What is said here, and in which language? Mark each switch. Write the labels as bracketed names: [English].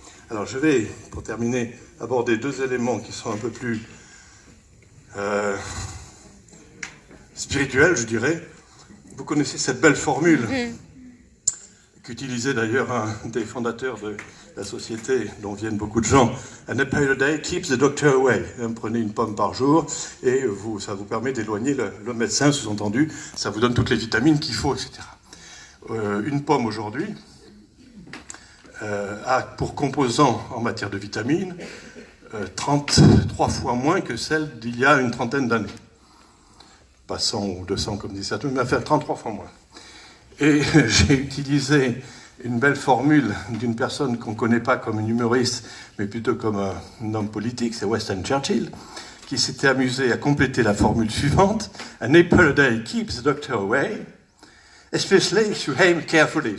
[French] Alors je vais, pour terminer, aborder 2 éléments qui sont un peu plus spirituels, je dirais. Vous connaissez cette belle formule qu'utilisait d'ailleurs un des fondateurs de la société dont viennent beaucoup de gens. [English] An apple a day keeps the doctor away. [French] Prenez une pomme par jour et ça vous permet d'éloigner le médecin, sous-entendu, ça vous donne toutes les vitamines qu'il faut, etc. Une pomme aujourd'hui a pour composant en matière de vitamines 33 fois moins que celle d'il y a une trentaine d'années. Pas 100 ou 200 comme dit certains, mais à faire 33 fois moins. Et j'ai utilisé une belle formule d'une personne qu'on ne connaît pas comme un humoriste, mais plutôt comme un homme politique, c'est Winston Churchill, qui s'était amusé à compléter la formule suivante. [English] An apple a day keeps the doctor away, especially if you aim carefully.